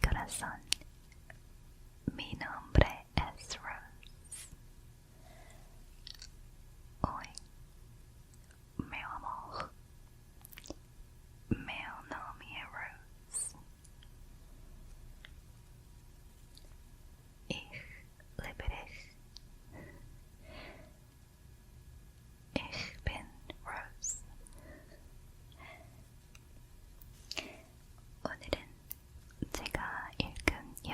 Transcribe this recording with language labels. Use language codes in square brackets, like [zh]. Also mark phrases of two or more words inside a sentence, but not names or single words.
[es] corazón. Mi nombre es Rose. [pt] Hoy, meu amor, meu nome é Rose. [de] Ich liebe dich. Ich bin Rose. [ko] 오늘은 제가 읽은